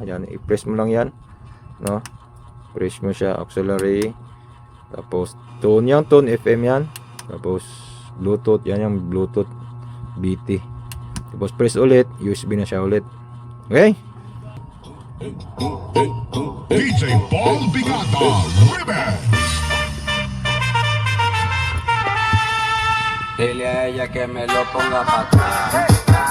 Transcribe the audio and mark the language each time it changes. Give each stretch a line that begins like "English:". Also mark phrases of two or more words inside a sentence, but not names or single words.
Filipino: Yan, i-press mo lang yan, no? Press mo siya, auxiliary. Tapos tone yan, tone FM yan. Tapos Bluetooth, yan yung Bluetooth BT. Tapos press ulit, USB na siya ulit. Okay? DJ Paul Bigata Remix.
Spanish: Dile a ella que me lo ponga pa' atrás.